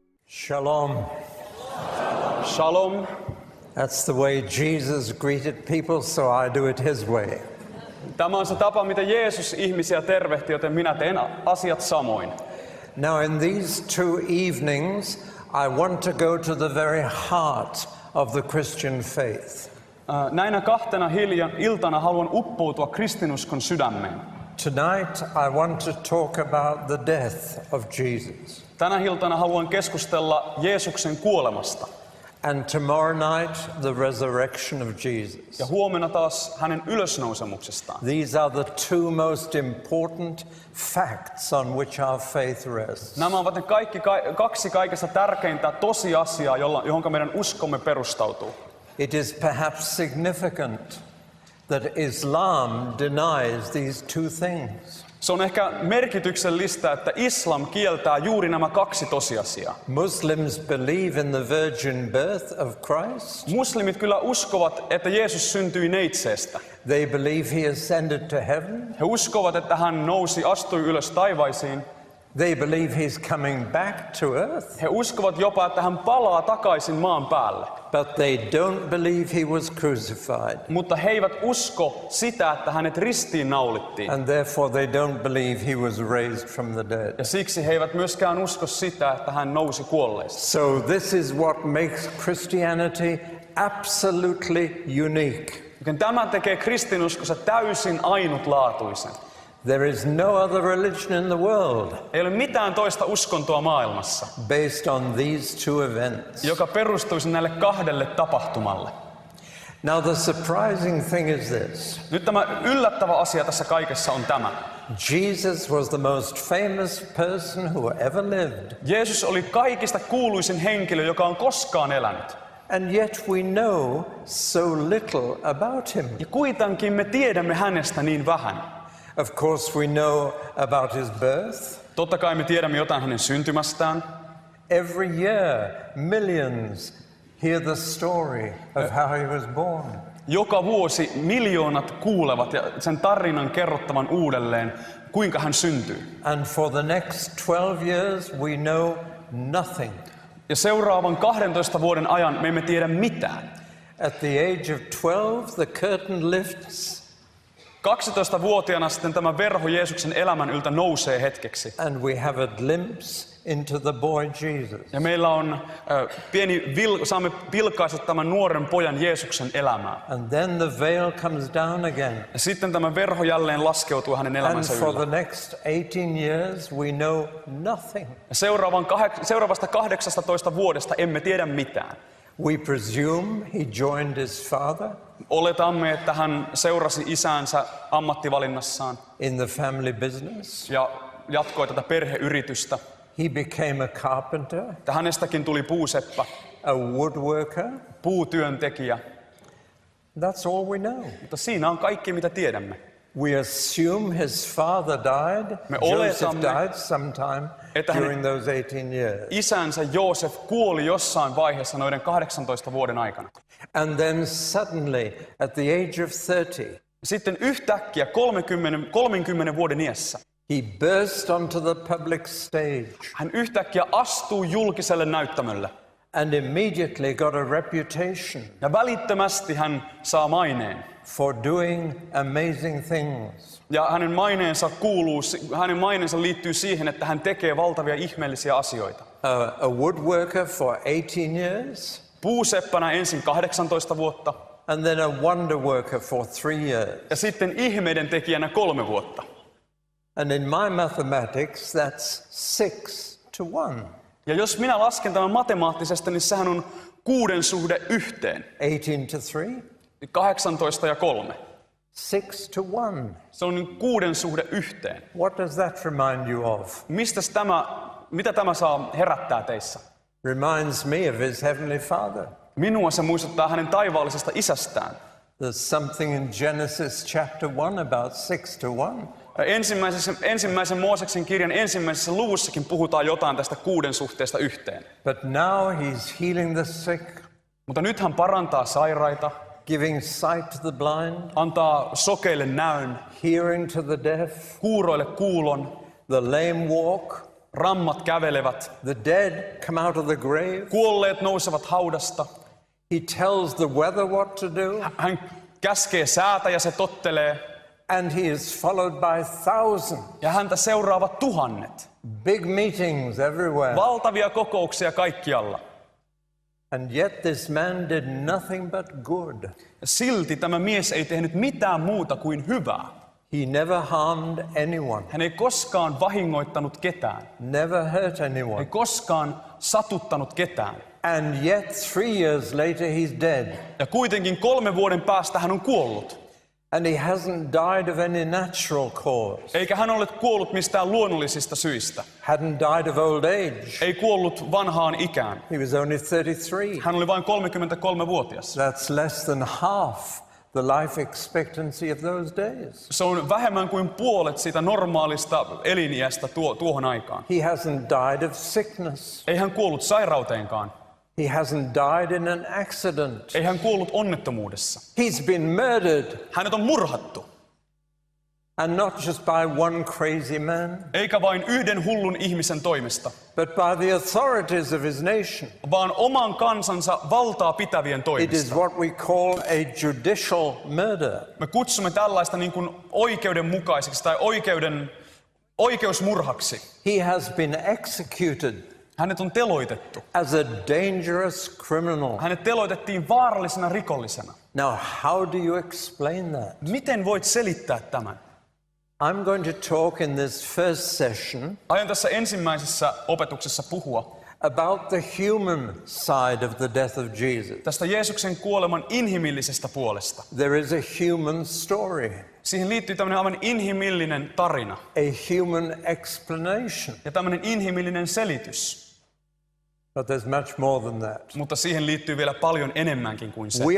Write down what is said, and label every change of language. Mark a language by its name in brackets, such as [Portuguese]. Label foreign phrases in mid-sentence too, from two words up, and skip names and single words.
[English] Shalom. [Finnish] Shalom. [English] That's the way Jesus greeted people, so I do it his way. [Finnish] Tämä on se tapa, miten Jeesus ihmisiä tervehti, joten minä teen asiat samoin. [English] Now in these two evenings, I want to go to the very heart of the Christian faith. [Finnish] Näinä kahtena iltana haluan uppoutua kristinuskon sydämeen. [English] Tonight I want to talk about the death of Jesus. [Finnish] Tänä iltana haluan keskustella Jeesuksen kuolemasta. [English] And tomorrow night, the resurrection of Jesus. [Finnish] Ja huomenna taas hänen ylösnousemuksestaan. [English] These are the two most important facts on which our faith rests. [Finnish] Nämä ovat ne kaksi kaikista tärkeintä tosiasiaa, johon meidän uskomme perustautuu. [English] It is perhaps significant that Islam denies these two things. [Finnish] Se on ehkä merkityksellistä, että islam kieltää juuri nämä kaksi tosiasiaa. [English] Muslims believe in the virgin birth of Christ. [Finnish] Muslimit kyllä uskovat, että Jeesus syntyi neitseestä. [English] They believe he ascended to heaven. [Finnish] He uskovat, että hän astui ylös taivaisiin. [English] They believe he's coming back to earth. [Finnish] He uskovat jopa, että hän palaa takaisin maan päälle. [English] But they don't believe he was crucified. [Finnish] Mutta he eivät usko sitä, että hänet ristiin naulittiin. [English] And therefore they don't believe he was raised from the dead. [Finnish] Ja siksi he eivät myöskään usko sitä, että hän nousi kuolleista. [English] So this is what makes Christianity absolutely unique. [Finnish] Joten tämä tekee kristinuskossa täysin ainutlaatuisen. [English] There is no other religion in the world [Finnish] Ei ole mitään toista uskontoa maailmassa, [English] based on these two events. [Finnish] joka perustuisi näille kahdelle tapahtumalle. [English] Now the surprising thing is this. [Finnish] Nyt tämä yllättävä asia tässä kaikessa on tämä. [English] Jesus was the most famous person who ever lived. [Finnish] Jeesus oli kaikista kuuluisin henkilö, joka on koskaan elänyt. [English] And yet we know so little about him. [Finnish] Ja kuitenkin me tiedämme hänestä niin vähän. [English] Of course we know about his birth. [Finnish] Totta kai me tiedämme jotain hänen syntymästään. [English] Every year millions hear the story of how he was born. [Finnish] Joka vuosi miljoonat kuulevat ja sen tarinan kerrottavan uudelleen, kuinka hän syntyy. [English] And for the next 12 years we know nothing. [Finnish] Ja seuraavan 12 vuoden ajan me emme tiedä mitään. [English] At the age of 12 the curtain lifts. [Finnish] 12-vuotiaana sitten tämä verho Jeesuksen elämän yltä nousee hetkeksi. [English] And we have a glimpse into the boy Jesus. [Finnish] Ja meillä on saamme vilkaista tämän nuoren pojan Jeesuksen elämää. [English] And then the veil comes down again. [Finnish] Ja sitten tämä verho jälleen laskeutuu hänen elämänsä [English] And for [Finnish] yllä. [English] the next 18 years we know nothing. [Finnish] Ja seuraavasta 18 vuodesta emme tiedä mitään. [English] We presume he joined his father [Finnish] Oletamme, että hän seurasi isäänsä ammattivalinnassaan [English] in the family business. [Finnish] ja jatkoi tätä perheyritystä. [English] He became a carpenter, [Finnish] Että hänestäkin tuli puuseppä, [English] a woodworker. [Finnish] puutyöntekijä. [English] That's all we know. [Finnish] Mutta siinä on kaikki, mitä tiedämme. [English] We assume his father died. [Finnish] Me Joseph oletamme, [English] died sometime [Finnish] että hänen [English] during those 18 years. [Finnish] isänsä Joosef kuoli jossain vaiheessa noiden 18 vuoden aikana. [English] And then suddenly, at the age of 30, [Finnish] Sitten yhtäkkiä 30 vuoden iässä [English] he burst onto the public stage [Finnish] hän yhtäkkiä astuu julkiselle näyttämölle. [English] and immediately got a reputation [Finnish] Ja välittömästi hän saa maineen. [English] for doing amazing things. [Finnish] Ja hänen maineensa liittyy siihen, että hän tekee valtavia ihmeellisiä asioita. [English] A woodworker for 18 years, [Finnish] Puuseppänä ensin 18 vuotta [English] and then a wonder worker for 3 years. [Finnish] ja sitten ihmeiden tekijänä 3 vuotta. [English] And in my mathematics, that's 6 to 1. [Finnish] Ja jos minä lasken tämän matemaattisesti, niin sehän on 6 suhde 1. [English] 18 to 3, [Finnish] 18 ja 3. [English] 6 to 1. [Finnish] Se on 6 suhde 1. [English] What does that remind you of? [Finnish] Mitä tämä saa herättää teissä? [English] Reminds me of his heavenly Father. [Finnish] Minua se muistuttaa hänen taivaallisesta isästään. [English] There's something in Genesis chapter 1 about 6 to 1. [Finnish] Ensimmäisen Mooseksen kirjan ensimmäisessä luvussakin puhutaan jotain tästä 6 suhteesta 1. [English] But now he's healing the sick, [Finnish] Mutta nyt hän parantaa sairaita, [English] giving sight to the blind, [Finnish] antaa sokeille näön, [English] hearing to the deaf, [Finnish] kuuroille kuulon, [English] the lame walk, [Finnish] Rammat kävelevät. [English] The dead come out of the grave. [Finnish] Kuolleet nousevat haudasta. [English] He tells the weather what to do. [Finnish] Hän käskee säätä ja se tottelee. [English] And he is followed by thousands. [Finnish] Ja häntä seuraavat tuhannet. [English] Big meetings everywhere. [Finnish] Valtavia kokouksia kaikkialla. [English] And yet this man did nothing but good. [Finnish] Ja silti tämä mies ei tehnyt mitään muuta kuin hyvää. [English] He never harmed anyone. [Finnish] Hän ei koskaan vahingoittanut ketään. [English] Never hurt [Finnish] Ei [English] anyone. [Finnish] koskaan satuttanut ketään. [English] And yet 3 years later he's dead. [Finnish] Ja kuitenkin 3 vuoden päästä hän on kuollut. [English] And he hasn't died of any natural cause. [Finnish] Eikä hän ole kuollut mistään luonnollisista syistä. [English] Hadn't died of old age. [Finnish] Ei kuollut vanhaan ikään. [English] He was only 33. [Finnish] Hän oli vain 33-vuotias. [English] That's less than half the life expectancy of those days. [Finnish] Se on vähemmän kuin puolet siitä normaalista eliniästä tuohon aikaan. [English] He hasn't died of sickness. [Finnish] Ei hän kuollut sairauteenkaan. [English] He hasn't died in an accident. [Finnish] Ei hän kuollut onnettomuudessa. [English] He's been murdered. [Finnish] Hänet on murhattu. [English] And not just by one crazy man, [Finnish] Eikä vain yhden hullun ihmisen toimesta, [English] but by the authorities of his nation. [Finnish] vaan oman kansansa valtaa pitävien [English] It is [Finnish] toimesta. [English] what we call a judicial murder. [Finnish] Me kutsumme tällaista niin kuin oikeudenmukaiseksi tai oikeusmurhaksi. [English] He has been executed [Finnish] Hänet on teloitettu. [English] as a dangerous criminal. [Finnish] Hänet teloitettiin vaarallisena rikollisena. [English] Now, how do you explain that? [Finnish] Miten voit selittää tämän? [English] I'm going to talk in this first session [Finnish] Aion tässä ensimmäisessä opetuksessa puhua [English] about the human side of the death of Jesus. [Finnish] tästä Jeesuksen kuoleman inhimillisestä puolesta. [English] There is a human story, [Finnish] Siihen liittyy tämmöinen aivan inhimillinen tarina [English] a human explanation. [Finnish] ja tämmöinen inhimillinen selitys. [English] But there's much more than that. [Finnish] Mutta siihen liittyy vielä paljon enemmänkin kuin se.